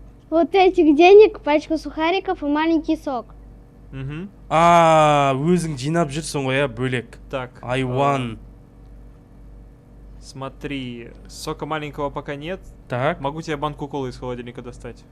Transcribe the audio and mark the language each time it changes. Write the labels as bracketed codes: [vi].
[ru] вот этих денег пачку сухариков и маленький сок? Угу. [kk] Өзің жинап жүрсің ғой, бөлек. [ru] Так. Айван. Смотри, сока маленького пока нет. Так. Могу тебе банку колы из холодильника достать.